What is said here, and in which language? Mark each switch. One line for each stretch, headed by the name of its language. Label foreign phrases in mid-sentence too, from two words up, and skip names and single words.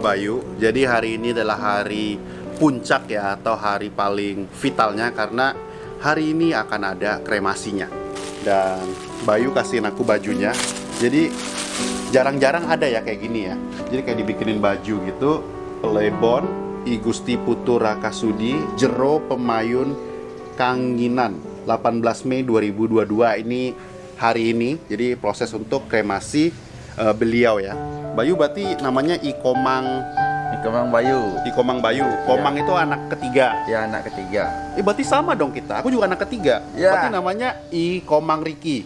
Indonesian: Jadi hari ini adalah hari puncak ya, atau hari paling vitalnya, karena hari ini akan ada kremasinya. Dan Bayu kasihin aku bajunya. Jadi jarang-jarang ada ya kayak gini ya. Jadi kayak dibikinin baju gitu, Plebon I Gusti Putu Rakasudi Jero Pemayun Kanginan 18 Mei 2022 ini hari ini. Jadi proses untuk kremasi beliau ya. Bayu berarti namanya Ikomang Kemang Bayu. Ikomang Bayu. Komang itu anak ketiga. Ya, anak ketiga. Berarti sama dong kita. Aku juga anak ketiga. Ya. Berarti namanya Ikomang Riki.